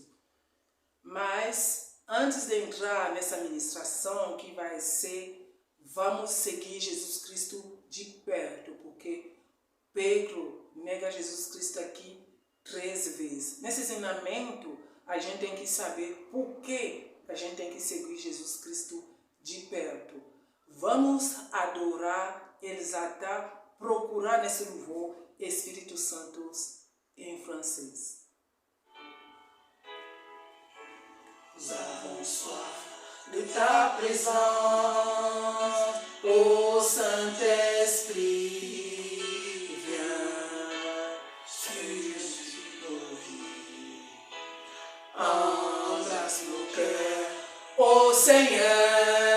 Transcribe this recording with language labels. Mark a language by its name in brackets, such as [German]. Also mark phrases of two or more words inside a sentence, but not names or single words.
[Portuguese] Mas, antes de entrar nessa ministração que vai ser, vamos seguir Jesus Cristo de perto, porque Pedro nega Jesus Cristo aqui 3 vezes. Nesse ensinamento, a gente tem que saber por que a gente tem que seguir Jesus Cristo de perto. Vamos adorar, exaltar, procurar nesse louvor Espírito Santo em francês. [French] Nous avons soif de ta présence, ô Saint-Esprit, viens sur nos vies, embrasse nos cœurs, ô Seigneur.